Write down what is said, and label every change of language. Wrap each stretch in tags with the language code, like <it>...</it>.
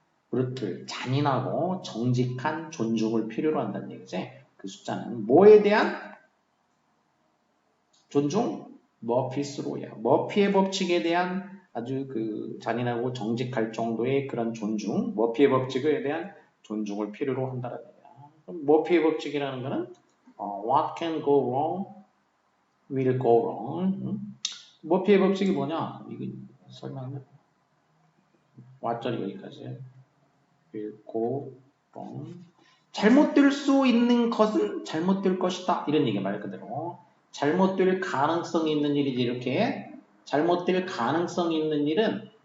<ko>brutal 잔인하고 정직한 존중을 필요로 한다는 얘기지. 그 숫자는 뭐에 대한 존중? 머피스 로야. 머피의 법칙에 대한 아주 그 잔인하고 정직할 정도의 그런 존중, 머피의 법칙에 대한 존중을 필요로 한다는 얘기야. 그럼 머피의 법칙이라는 거는</ko> <en>what can go wrong will go wrong.</en> <ko>머피의 법칙이 뭐냐? 이거 설명해. what짜리 여기까지.</ko> <en>will go wrong.</en> <ko>잘못될 수 있는 것은 잘못될 것이다. 이런 얘기 말 그대로. 잘못될 가능성이 있는 일이지 이렇게. 잘못될 가능성이 있는 일은</ko>